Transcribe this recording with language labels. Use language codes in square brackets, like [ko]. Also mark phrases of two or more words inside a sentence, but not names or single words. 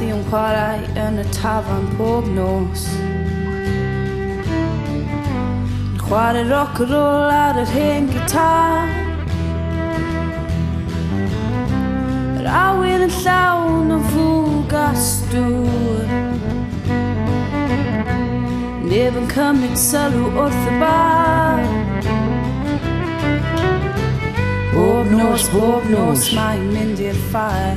[cy] chwarae yn y tafarn pob nos. Chwarae [en] rock and roll [cy] ar yr hen gitar. Yr awyr yn llawn o fwg a stŵr. Neb yn cymryd sylw wrth y bar. Bob nos mae'n mynd i'r ffair.